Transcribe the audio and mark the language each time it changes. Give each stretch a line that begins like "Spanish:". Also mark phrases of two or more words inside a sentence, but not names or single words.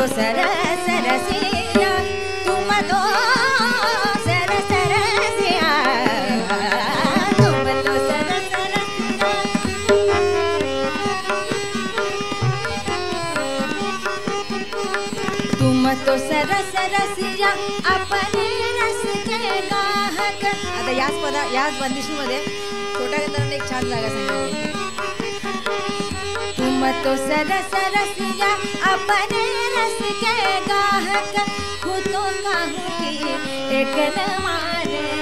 Hindi: सरस रसिया तुम तो सरस रसिया तुम तो सरस रसिया तुम तो सरस रसिया अपने रस के गाहक.
Marathi: आता याच बंदिशीमध्ये छोट्या गीताने एक छान जागा सांगितली.
Hindi: तुम तो सरस रसिया अपने रस के गाहक खुदों काहू की एक न माने.